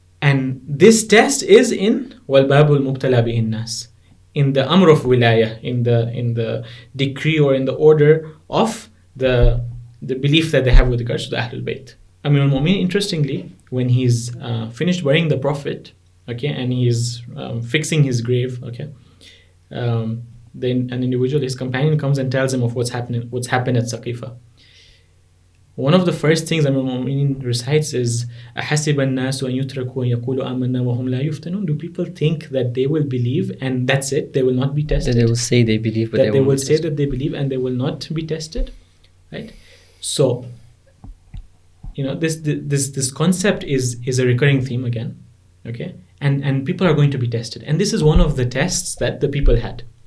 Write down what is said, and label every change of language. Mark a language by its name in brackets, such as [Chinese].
[English] And this test is in [Arabic] وَالْبَابُ الْمُبْتَلَى بِهِ النَّاسِ, [English] in the amr of wilayah, in the decree or in the order of the belief that they have with regards to the Ahlul Bayt. Amir al-Mu'mineen, interestingly, when he's finished burying the Prophet, okay, and he's fixing his grave, okay, then an individual, his companion, comes and tells him of what's happened at Saqifa. One of the first things Amir al-Mu'mineen recites is [Arabic] أَحَسِبَ النَّاسُ أَن يُتْرَكُوا أَن يَقُولُوا آمَنَّا وَهُمْ لَا يُفْتَنُونَ. [English] Do people think that they will believe and that's it? They will not be tested? That they will say they believe, but they will say that they believe and they will not be tested, right? So, this concept is a recurring theme again, okay? And people are going to be tested. And this is one of the tests that the people had.